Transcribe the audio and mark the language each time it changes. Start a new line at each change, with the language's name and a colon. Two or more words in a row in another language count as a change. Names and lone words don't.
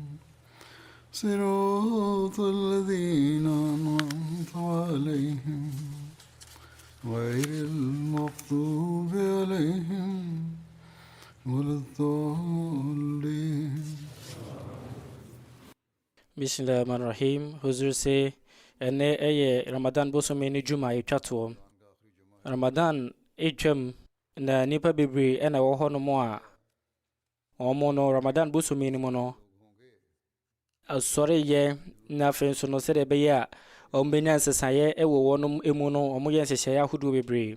Arabic: صراط الذين أنعمت عليهم غير المغضوب عليهم ولا الضالين. Bismillahirrahmanirrahim.
Akan: Huzur se ene eye Ramadan bosome ni juma etwato. Ramadan etwam na nipa bebre ena wo ho no mo a omo no Ramadan bosome ni mo no asore ye na fenso no se de be ya ombenya nsesaye ewo wonom emu no omo ye nsehye ahudu bebre.